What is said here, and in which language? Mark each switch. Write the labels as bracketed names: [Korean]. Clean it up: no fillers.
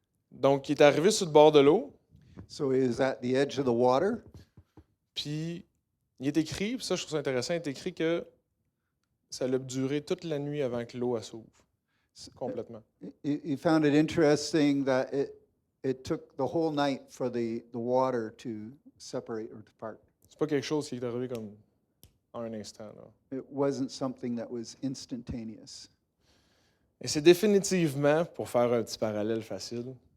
[French] Donc, il est arrivé sur le bord de l'eau, [English] So he is at the edge of the water. [French] puis il est écrit, puis ça je trouve ça intéressant, il est écrit que ça a duré toute la nuit avant que l'eau elle s'ouvre complètement. [English] He found it interesting that it took the whole night for the water to separate or to part. [French] C'est pas quelque chose qui est arrivé comme en un instant. Là. [English] It wasn't something that was instantaneous. [French] Et c'est définitivement, pour faire un petit parallèle facile,